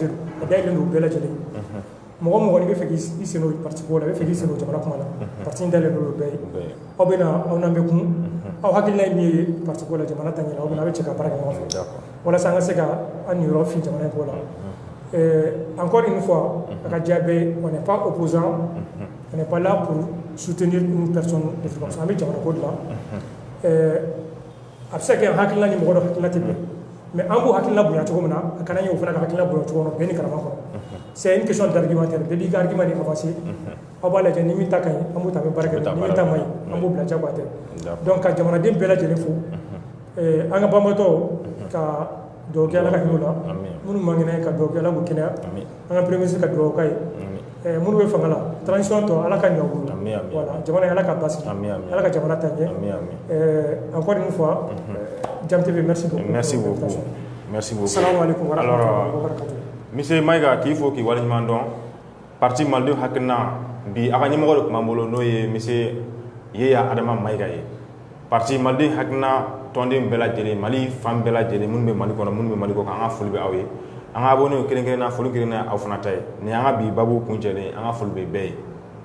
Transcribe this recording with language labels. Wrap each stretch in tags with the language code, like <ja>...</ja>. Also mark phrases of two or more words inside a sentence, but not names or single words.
<bm>don a dayɛlɛlen don u bɛɛ lajɛlen mɔgɔ mɔgɔ n'i bɛ fɛ k'i sen o parti ko la i bɛ fɛ k'i sen o jamana kuma la parti in dayɛlɛlen don o bɛɛ ye aw bɛ na aw n'an bɛ kun aw hakilina ye min ye parti ko la jamana ta ɲɛna aw bɛ na aw bɛ cɛ ka baara kɛ ɲɔgɔn fɛ walasa an ka se ka an niyɔrɔ fin jamana in ko la</bm> <fr>encore une fois</fr> <bm>a ka diya bɛɛ</bm> <fr>on n'est pas opposant on n'est pas là pour soutenir une personne de façon</fr> <bm>an bɛ jamana ko de la a bɛ se ka kɛ hakilina ni mɔgɔ dɔ hakilina tɛ bɛn mais an b'u hakilina bonya cogo min na a kana ye o fana ka hakilina bonya cogo min na bɛɛ ni karama kɔnɔ</bm> <fr>c'est une question d'argumentaire</fr> <bm>bɛɛ b'i ka argument de avancer aw b'a lajɛ ni min ta ka ɲi an b'u ta bɛ baara kɛ ni min ta ma ɲi an b'u bila jagoya tɛ donc ka jamanaden bɛɛ lajɛlen fo an ka banbaatɔ ka dugawu kɛ Ala ka hinɛ u la minnu man kɛnɛ ka dugawu kɛ Ala k'u kɛnɛya an ka</bm> <fr>premier ministre</fr> <bm>ka dugawu k'a ye minnu bɛ fanga la transition tɔ Ala ka ɲɛ u bolo voilà jamana in Ala ka basigi Ala ka jamana ta ɲɛ</bm> <fr>encore une fois</fr> <bm>Jam TV</bm> <fr>merci beaucoup. Merci beaucoup. Merci beaucoup.</fr> <ar>السلام عليكم ورحمة الله وبركاته.</ar> <bm>Monsieur Maïga k'i fo k'i waleɲuman dɔn parti malidenw hakilina bi a ka ɲɛmɔgɔ de tun b'an bolo n'o ye monsieur Yeya Adama Maïga ye parti malidenw hakilina tɔnden bɛɛ lajɛlen Mali fan bɛɛ lajɛlen minnu bɛ Mali kɔnɔ minnu bɛ Mali kɔ kan an ka foli bɛ aw ye an ka abonnés kelen kelenna foli kelen na aw fana ta ye nin y'an ka bi babu kuncɛlen an ka foli bɛ bɛɛ ye.</bm>